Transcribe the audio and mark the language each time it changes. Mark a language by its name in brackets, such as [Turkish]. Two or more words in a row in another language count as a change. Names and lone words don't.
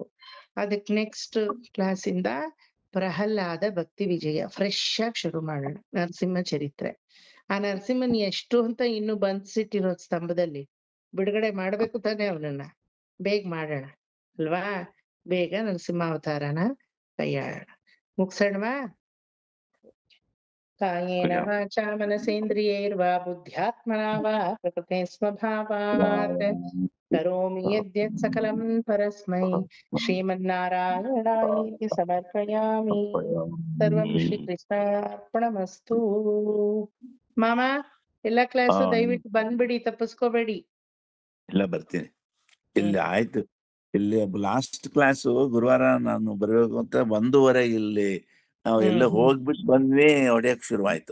[Kannada] ಅದಕ್ಕೆ [English] next class [Kannada] ಇಂದ ಪ್ರಹ್ಲಾದ ಭಕ್ತಿ ವಿಜಯ ಫ್ರೆಶ್ ಆಗಿ ಶುರು ಮಾಡೋಣ. ನರಸಿಂಹ ಚರಿತ್ರೆ. ಆ ನರಸಿಂಹನ್ ಎಷ್ಟು ಅಂತ ಇನ್ನು ಬಂದ್ಸಿಟ್ಟಿರೋ ಸ್ತಂಭದಲ್ಲಿ ಬಿಡುಗಡೆ ಮಾಡ್ಬೇಕು ತಾನೆ ಅವನನ್ನ. ಬೇಗ ಮಾಡೋಣ ಅಲ್ವಾ? ಬೇಗ ನರಸಿಂಹಾವತಾರನ ಕೈಯಾಡೋಣ. ಮುಗ್ಸೋಣವಾ? [Sanskrit] ಕಾಯೇನ ವಾಚಾ ಮನಸೇಂದ್ರಿಯೈರ್ವಾ ಬುದ್ಧ್ಯಾತ್ಮನಾ ವಾ ಪ್ರಕೃತೆ ಸ್ವಭಾವಾತ್ ಕರೋಮಿ ಯದ್ಯತ್ ಸಕಲಂ ಪರಸ್ಮೈ ಶ್ರೀಮನ್ನಾರಾಯಣಾಯೇತಿ ಸಮರ್ಪಯಾಮಿ. ಸರ್ವಂ ಶ್ರೀಕೃಷ್ಣಾರ್ಪಣಮಸ್ತು. [Kannada] ಮಾಮ ಎಲ್ಲಾ ಕ್ಲಾಸು ದಯವಿಟ್ಟು ಬಂದ್ಬಿಡಿ, ತಪ್ಪಿಸ್ಕೋಬೇಡಿ. ಇಲ್ಲ ಬರ್ತೀನಿ. ಇಲ್ಲಿ ಆಯ್ತು. ಇಲ್ಲಿ [English] last class [Kannada] ಗುರುವಾರ ನಾನು ಬರ್ಬೇಕು ಅಂತ 1:30 ಇಲ್ಲಿ ನಾವು ಎಲ್ಲ ಹೋಗ್ಬಿಟ್ಟು ಬಂದ್ವಿ, ಹೊಡೆಯಕ್ ಶುರುವಾಯ್ತು.